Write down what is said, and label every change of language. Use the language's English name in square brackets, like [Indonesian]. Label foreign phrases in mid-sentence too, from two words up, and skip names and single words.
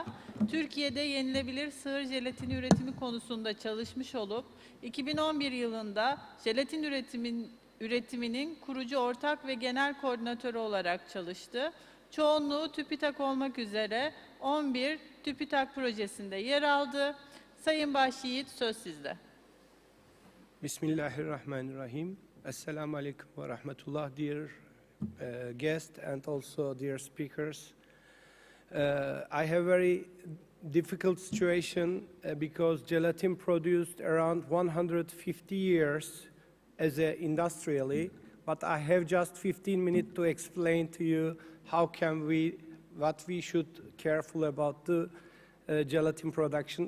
[Turkish] Türkiye'de yenilebilir sığır jelatini üretimi konusunda çalışmış olup 2011 yılında jelatin üretiminin kurucu ortak ve genel koordinatörü olarak çalıştı. Çoğunluğu TÜBİTAK olmak üzere 11 TÜBİTAK projesinde yer aldı. Sayın Başyiğit, söz sizde. [Arabic] Bismillahirrahmanirrahim. السلام عليكم ورحمة الله, [English] dear guests and also dear speakers. I have very difficult situation because gelatin produced around 150 years as a industrially, but I have just 15 minutes to explain to you what we should careful about the gelatin production.